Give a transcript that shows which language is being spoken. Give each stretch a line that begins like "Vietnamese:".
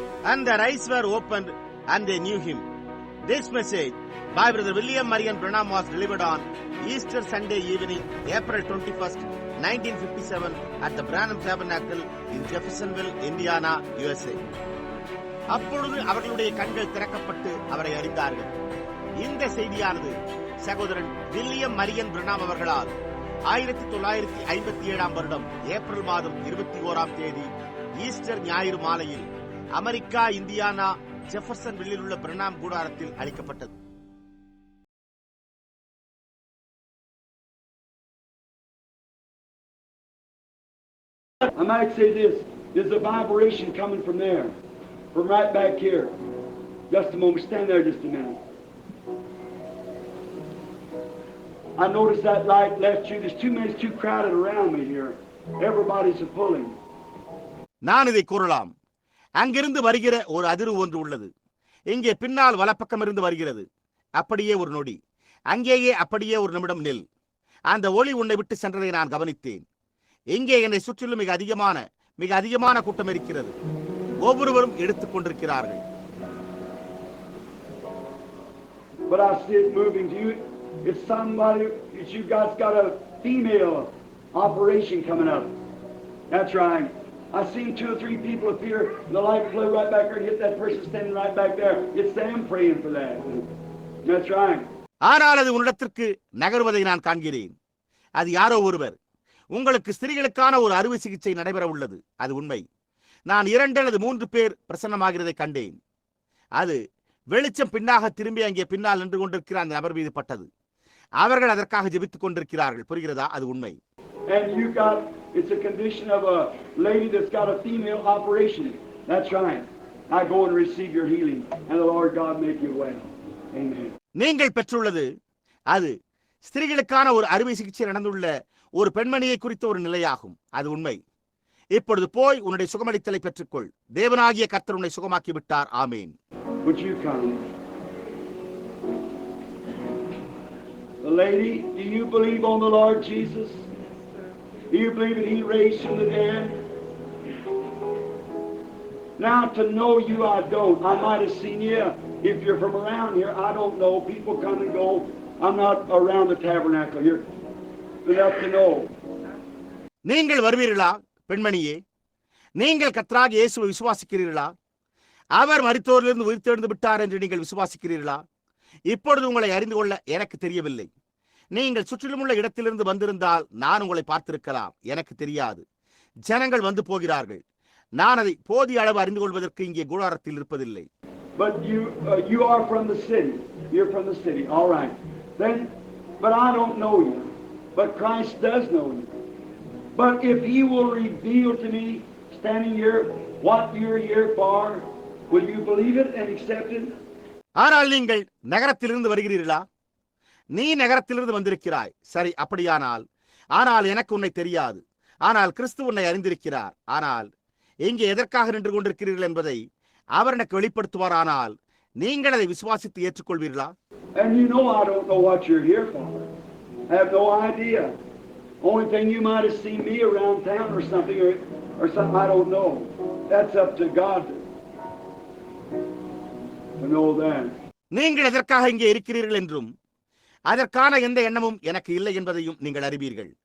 English: and their eyes were opened and they knew him. This message by Brother William Marion Branham was delivered on Easter Sunday evening, April 21st, 1957 at the Branham Tabernacle in Jeffersonville, Indiana, USA.
Tamil: அப்பொழுது அவர்களுடைய கண்கள் திறக்கப்பட்டு அவரை அறிந்தார்கள். இந்த செய்தியானது சகோதரன் William Marian Pranam அவர்களால் 1957 வருடம் ஏப்ரல் மாதம் 21ஆம் தேதி ஈஸ்டர் ஞாயிறு மாலையில் அமெரிக்கா, இந்தியானா, ஜெஃபர்சன்வில்லில் உள்ள பிரணாம் கூடாரத்தில் அளிக்கப்பட்டது.
English: I might say this, there's a vibration coming from there, from right back here. Just a moment, stand there just a minute. I noticed that light left you. There's too many, it's too crowded around me here. Everybody's pulling.
Tamil: நான் இதை கூறலாம். அங்கிருந்து வருகிற ஒரு அதிர்வு ஒன்று உள்ளது. இங்கே பின்னால் வலப்பக்கம் இருந்து வருகிறது. அப்படியே ஒரு நொடி. அங்கேயே அப்படியே ஒரு நிமிடம் நில். அந்த ஒளி உன்னை விட்டு சென்றதை நான் கவனித்தேன். இங்கே என்னை சுற்றிலும் மிக அதிகமான கூட்டம் இருக்கிறது. ஒவ்வொருவரும் எடுத்துக் கொண்டிருக்கிறார்கள்.
English: But I see it moving to you. It's somebody, you guys got a female operation coming up. That's right. I seen 2 or 3 people appear, and the light flew right back there and hit that person standing right back there. It's them praying for that. That's right.
Tamil: ஆனால் அது உன்னிடத்திற்கு நகர்வதை நான் காண்கிறேன். அது யாரோ ஒருவர். உங்களுக்கு ஸ்திரீகளுக்கான ஒரு அறுவை சிகிச்சை நடைபெற உள்ளது. அது உண்மை. நான் 2 அல்லது 3 பேர் பிரசன்னமாகிறதை கண்டேன். அது வெளிச்சம் பின்னாக திரும்பி அங்கே பின்னால் நின்று கொண்டிருக்கிற அந்த நபர் மீது பட்டது. அவர்கள் அதற்காக ஜெபித்துக் கொண்டிருக்கிறார்கள். புரிகிறதா? அது உண்மை.
English: And you got, it's a condition of a lady that's got a female operation. That's right. I go and receive your healing, and the Lord God make you well. Amen.
Tamil: நீங்கள் பெற்றுள்ளது அது ஸ்திரீகளுக்கான ஒரு அறுவை சிகிச்சை நடந்துள்ள ஒரு பெண்மணியை குறித்த ஒரு நிலையாகும். அது உண்மை. இப்பொழுது போய் உன்னுடைய சுகமளித்தலை பெற்றுக்கொள். தேவனாகிய கர்த்தர் உன்னை சுகமாக்கி விட்டார். ஆமென்.
English: Would you come? The lady, do you believe on the Lord Jesus? Do you believe that He raised from the dead? Now to know you, I don't. I might have seen you. If you're from around here, I don't know. People come and go. I'm not around the tabernacle here. Enough to know.
Tamil: நீங்கள் வருவீர்களா பெண்மணியே? நீங்கள் கர்த்தராகிய இயேசுவை விசுவாசிக்கிறீர்களா? அவர் மரித்தோரிலிருந்து உயிர்த்தெழுந்து விட்டார் என்று நீங்கள் விசுவாசிக்கிறீர்களா? இப்பொழுது உங்களை அறிந்து கொள்ள எனக்கு தெரியவில்லை. நீங்கள் சுற்றிலும் உள்ள இடத்திலிருந்து வந்திருந்தால் நான் உங்களை பார்த்திருக்கலாம். எனக்கு தெரியாது. ஜனங்கள் வந்து போகிறார்கள். நான் அதை போதிய அளவு அறிந்து கொள்வதற்கு இங்கே கூடாரத்தில் இருப்பதில்லை.
English: But you are from the city. You're from the city. All right. Then, but I don't know you. But Christ does know you. But if He will reveal to me, standing here, what you're here for, will you believe it and accept it?
Tamil: ஆனால் நீங்கள் நகரத்திலிருந்து வருகிறீர்களா? நீ நகரத்திலிருந்து வந்திருக்கிறாய். சரி, அப்படியானால். ஆனால் எனக்கு உன்னை தெரியாது. ஆனால் கிறிஸ்து உன்னை அறிந்திருக்கிறார். ஆனால் இங்கே எதற்காக நின்று கொண்டிருக்கிறீர்கள் என்பதை அவர் எனக்கு வெளிப்படுத்துவார். ஆனால் நீங்கள் அதை விசுவாசித்து ஏற்றுக்கொள்வீர்களா?
English: And you know I don't know what you're here for. I have no idea. Only thing you might have seen me around town or something, or something, I don't know. That's up to God to know that.
Tamil: நீங்கள் எதற்காக இங்கே இருக்கிறீர்கள் என்றும் அதற்கான எந்த எண்ணமும் எனக்கு இல்லை என்பதையும் நீங்கள் அறிவீர்கள்.